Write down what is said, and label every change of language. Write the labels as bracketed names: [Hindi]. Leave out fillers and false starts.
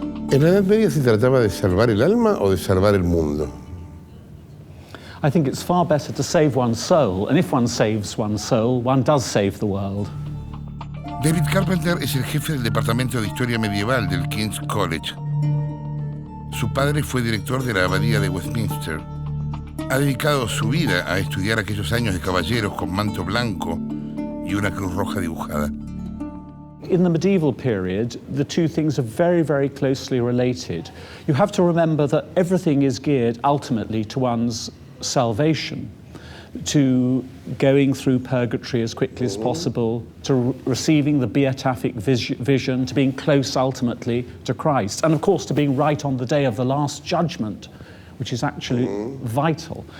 [Spanish] ¿En la Edad Media se trataba de salvar el alma o de salvar el mundo? [English] I think it's far better to save one's soul, and if one saves one's soul, one does save the world. [Spanish] David Carpenter es el jefe del Departamento de Historia Medieval del King's College. Su padre fue director de la Abadía de Westminster. Ha dedicado su vida a estudiar aquellos años de caballeros con manto blanco y una cruz roja dibujada. [English] In the medieval period, the two things are very, very closely related. You have to remember that everything is geared ultimately to one's salvation, to going through purgatory as quickly as possible, to receiving the beatific vision, to being close ultimately to Christ, and of course to being right on the day of the Last Judgment, which is actually vital.